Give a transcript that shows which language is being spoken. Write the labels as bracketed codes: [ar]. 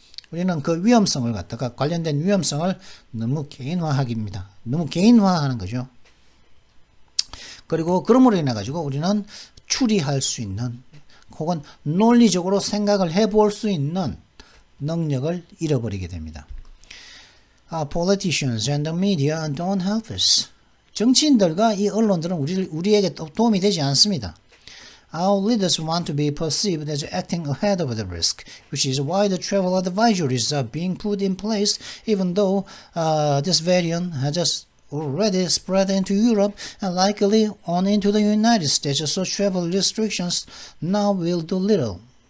[ko] 우리는 그 위험성을 갖다가 관련된 위험성을 너무 개인화하기입니다. 너무 개인화하는 거죠. 그리고 그러므로 인해 가지고 우리는 추리할 수 있는 혹은 논리적으로 생각을 해볼 수 있는 능력을 잃어버리게 됩니다. [en] Politicians and the media don't help us. [ko] 정치인들과 이 언론들은 우리에게 도움이 되지 않습니다. [en] Our leaders want to be perceived as acting ahead of the risk, which is why the travel advisories are being put in place, even though this variant has just already spread into Europe and likely on into the United States, so travel restrictions now will do little.